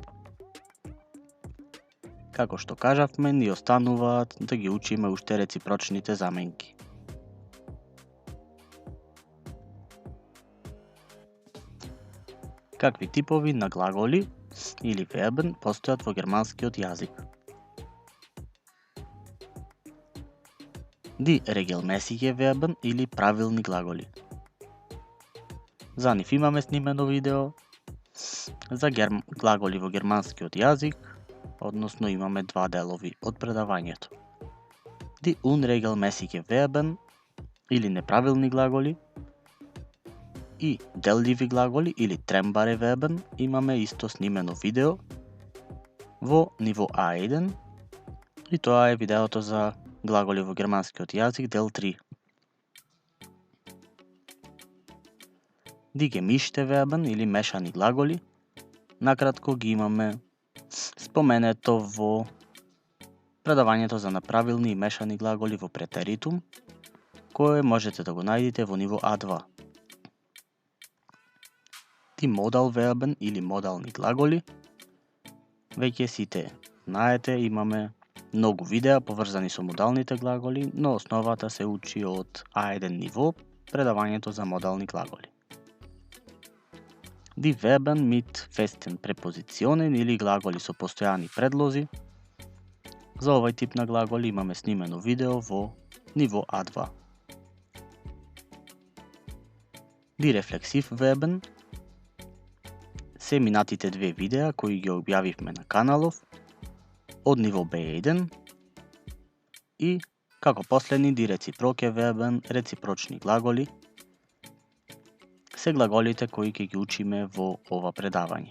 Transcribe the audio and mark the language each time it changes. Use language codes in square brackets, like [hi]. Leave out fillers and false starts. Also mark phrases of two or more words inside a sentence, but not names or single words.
[mk] Како што кажавме, ни остануваат да ги учиме уште реципрочните заменки. Какви типови на глаголи или вербен постојат во германскиот јазик? [de] Die regelmäßige Verben [mk] или правилни глаголи. За нив имаме снимено видео за глаголи во германскиот јазик, односно имаме два делови од предавањето. [de] Die unregelmäßige Verben [mk] или неправилни глаголи и делливи глаголи или [de] trennbare Verben [mk] имаме исто снимено видео во ниво A1 И тоа е видеото за глаголи во германскиот јазик дел 3. [de] Die gemischte Verben [mk] или мешани глаголи, накратко ги имаме споменето во предавањето за направилни и мешани глаголи во претеритум, кое можете да го најдете во ниво А2. [de] Die Modal Verben [mk] или модални глаголи, веќе сите знаете, имаме многу видеа поврзани со модалните глаголи, но основата се учи од А1 ниво, предавањето за модални глаголи. [de] Die Verben mit festen Präpositionen [mk] или глаголи со постојани предлози. За овој тип на глаголи имаме снимено видео во ниво А2. [de] Die Reflexiv Verben [mk] се минатите две видеа кои ги објавивме на каналов од ниво B1 и како последни [de] die Reciproke Verben, [mk] реципрочни глаголи, се глаголите кои ќе ги учиме во ова предавање.